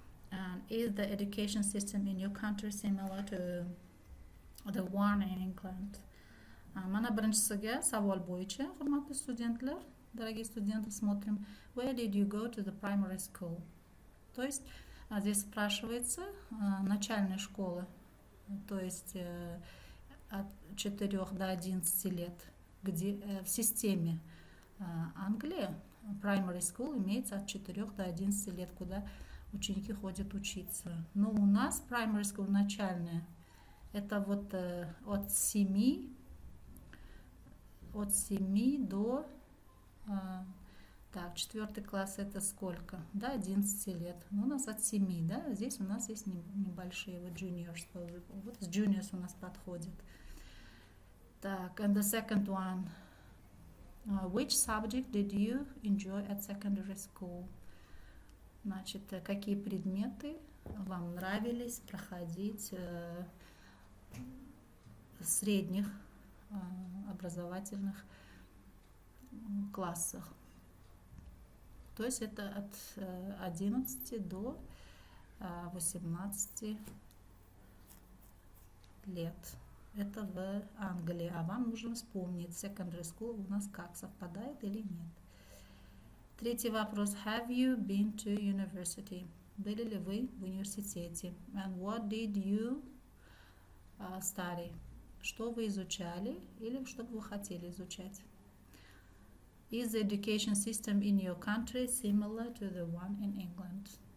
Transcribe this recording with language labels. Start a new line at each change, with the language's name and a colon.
English: And is the education system in your country similar to the one in England?
Uzbek: Mana birinchisiga savol bo'yicha, hurmatli studentlar,
Russian: дорогие студенты, смотрим.
English: Where did you go to the primary school?
Russian: То есть здесь спрашивается начальная школа, то есть от 4 до 11 лет, где в системе Англии primary school имеется от 4 до 11 лет, куда ученики ходят учиться. Но у нас primary school начальная, это вот от 7 до так, 4 класс это сколько? До 11 лет. Ну, у нас от 7, да? Здесь у нас есть небольшие вот juniors. Вот с juniors у нас подходит.
English: Так, and the second one. Which subject did you enjoy at secondary school?
Russian: Значит, какие предметы вам нравились проходить в средних образовательных классах? То есть это от 11 до 18 лет. Это в Англии. А вам нужно вспомнить, secondary school у нас как, совпадает или нет. Третий вопрос.
English: Have you been to university?
Russian: Были ли вы в университете?
English: And what did you study?
Russian: Что вы изучали или что бы вы хотели изучать?
English: Is the education system in your country similar to the one in England?